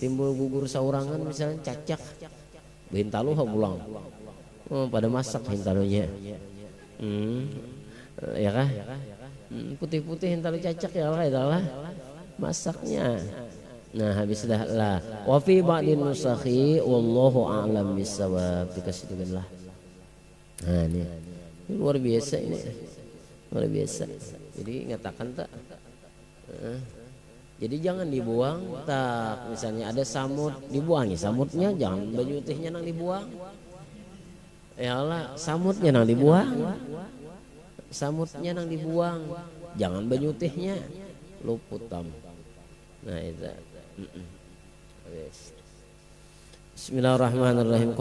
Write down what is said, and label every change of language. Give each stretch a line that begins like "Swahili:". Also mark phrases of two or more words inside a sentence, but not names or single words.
Banjar: Timbul gugur saurangan misalnya cacak hintalu pulang, pada masak hintalunya, ya kah? Putih-putih hintalu cacak, ya lah masaknya. Nah habis dah lah.
Arabic: Wa fi ba'din nusakhi wallahu a'lam bissawab.
Banjar: Dikasih lah. Nah ini luar biasa ini. Luar biasa. Jadi ngatakan tak. Jadi jangan dibuang tak. Misalnya ada samut, dibuangi samutnya, jangan baju putihnya nang dibuang.
Arabic: Ya Allah,
Banjar: samutnya nang dibuang. Samutnya nang dibuang. Jangan baju putihnya. Luput tam. Nah itu.
Arabic: Bismillahirrahmanirrahim.